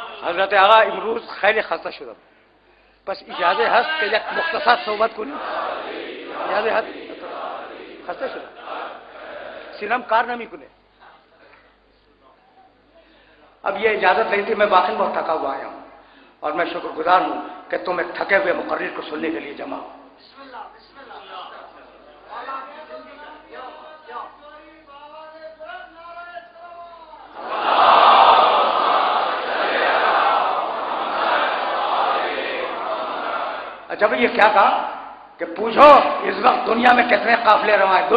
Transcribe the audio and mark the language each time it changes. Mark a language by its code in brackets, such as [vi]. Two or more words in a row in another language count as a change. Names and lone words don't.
[fa] حضرت آقا امروز خیلی خسته شدم، پس اجازه هست که یک مختصر صحبت کنیم؟ اجازه هست؟ خسته شدم، سینم کار نمیکنه. [ur] اب یہ اجازت نہیں تھی، میں واقعی بہت تھکا ہوا آیا ہوں اور میں شکر گزار ہوں کہ تم ایک تھکے ہوئے مقرر کو سننے کے لیے جمع ہو. اچھا بھائی، یہ کیا کہا کہ پوچھو اس وقت دنیا میں کتنے قافلے رواں ہیں؟